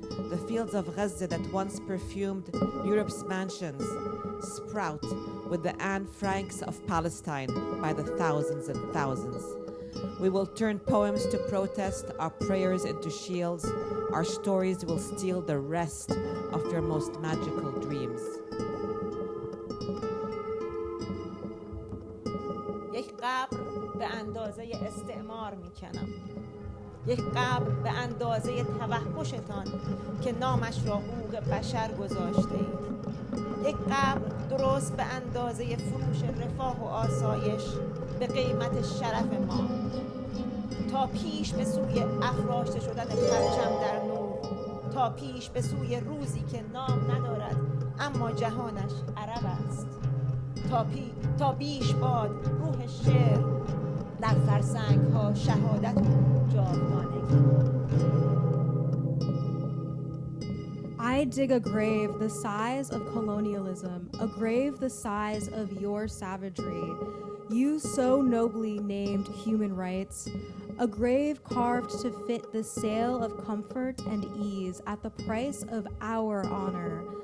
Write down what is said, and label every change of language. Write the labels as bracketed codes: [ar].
[en] The fields of Gaza that once perfumed Europe's mansions sprout with the Anne Franks of Palestine by the thousands and thousands. We will turn poems to protest, our prayers into shields. Our stories will steal the rest of your most magical dreams. [fa] یک قبر به اندازه استعمار میکنم، یک قبر به اندازه توحشتان که نامش را حقوق بشر گذاشته اید، یک قبر درست به اندازه فروش رفاه و آسایش به قیمت شرف ما، تا پیش به سوی افراشته شدن پرچم در نور، تا پیش به سوی روزی که نام ندارد اما جهانش عرب است، تا بیش باد روح شعر در فرسنگ ها شهادت و جاودانگی. [en] I dig a grave the size of colonialism, a grave the size of your savagery, you so nobly named human rights, a grave carved to fit the sale of comfort and ease at the price of our honor.